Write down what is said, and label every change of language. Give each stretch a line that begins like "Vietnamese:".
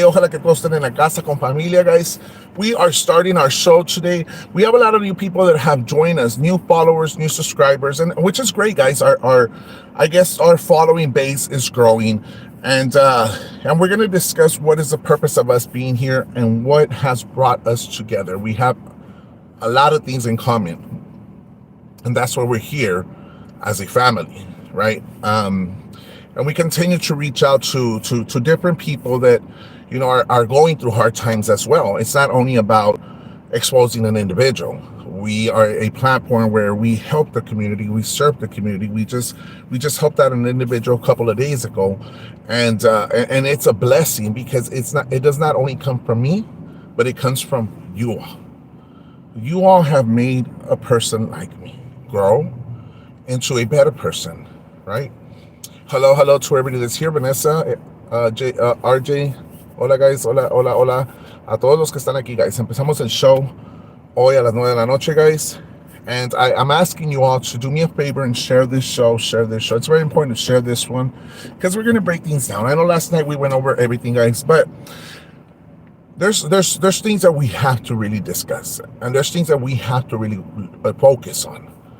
Spanish: Ojalá que todos estén en la casa con familia, guys.
English: We are starting our show today. We have a lot of new people that have joined us, new followers, new subscribers, and which is great, guys. Our I guess our following base is growing, and we're gonna discuss what is the purpose of us being here and what has brought us together. We have a lot of things in common, and that's why we're here as a family, right? And we continue to reach out to different people that are going through hard times as well. It's not only about exposing an individual. We are a platform where we help the community, we serve the community. We just helped out an individual a couple of days ago, and it's a blessing because it does not only come from me, but it comes from you all. You all have made a person like me grow into a better person, right? Hello to everybody that's here.
Spanish: Vanessa, RJ, hola guys, hola. A todos los que están aquí, guys. Empezamos el show hoy a las 9 de la noche, guys.
English: And I'm asking you all to do me a favor and share this show. It's very important to share this one because we're going to break things down. I know last night we went over everything, guys, but there's things that we have to really discuss, and there's things that we have to really focus on.